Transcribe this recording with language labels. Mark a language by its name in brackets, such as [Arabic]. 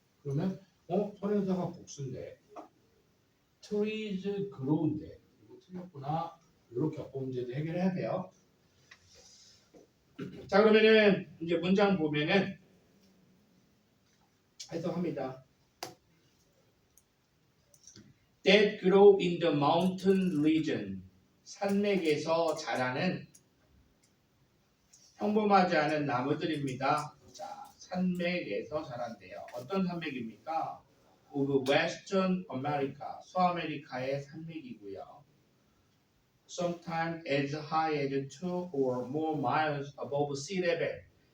[Korean] 그러면 선행사가 복수인데 trees grow인데 이거 틀렸구나. 이렇게 어법 문제도 해결해야 돼요. 자 그러면은 이제 문장 보면은 해석합니다. [English] That grow in the mountain region. [Korean] 산맥에서 자라는 평범하지 않은 나무들입니다. 자, 산맥에서 자란대요. 어떤 산맥입니까? [English] Of Western America. [Korean] 서아메리카의 산맥이고요. [English] Sometimes as high as 2 or more miles above sea level.